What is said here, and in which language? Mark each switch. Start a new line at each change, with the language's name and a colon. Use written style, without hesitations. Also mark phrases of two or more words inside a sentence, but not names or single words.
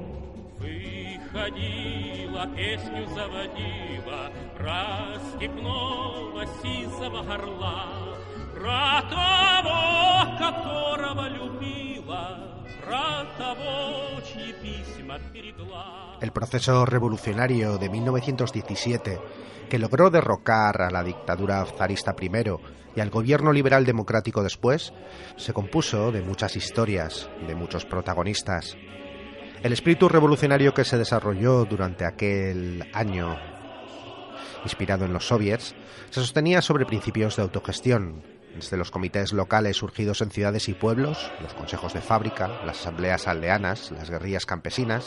Russian: Выходила, песню заводила про степного сизого орла, про того, которого любила, про того, чьи письма берегла.
Spanish: El proceso revolucionario de 1917, que logró derrocar a la dictadura zarista primero y al gobierno liberal democrático después, se compuso de muchas historias, de muchos protagonistas. El espíritu revolucionario que se desarrolló durante aquel año, inspirado en los soviets, se sostenía sobre principios de autogestión, desde los comités locales surgidos en ciudades y pueblos, los consejos de fábrica, las asambleas aldeanas, las guerrillas campesinas.